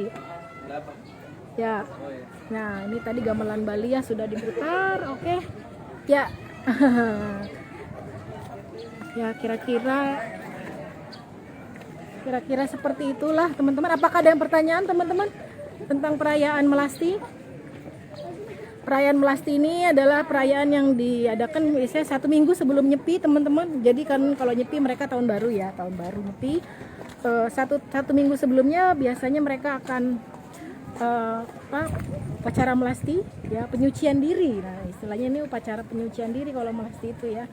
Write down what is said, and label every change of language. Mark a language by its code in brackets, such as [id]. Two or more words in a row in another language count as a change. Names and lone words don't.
[id] Ya, nah ini tadi gamelan Bali ya sudah diputar, oke. Ya. Ya kira-kira seperti itulah teman-teman. Apakah ada yang pertanyaan teman-teman tentang perayaan melasti? Perayaan melasti ini adalah perayaan yang diadakan biasanya 1 minggu sebelum Nyepi teman-teman. Jadi kan kalau Nyepi mereka tahun baru ya, tahun baru Nyepi. Satu minggu sebelumnya biasanya mereka akan upacara melasti ya, penyucian diri. Nah istilahnya ini upacara penyucian diri kalau melasti itu ya.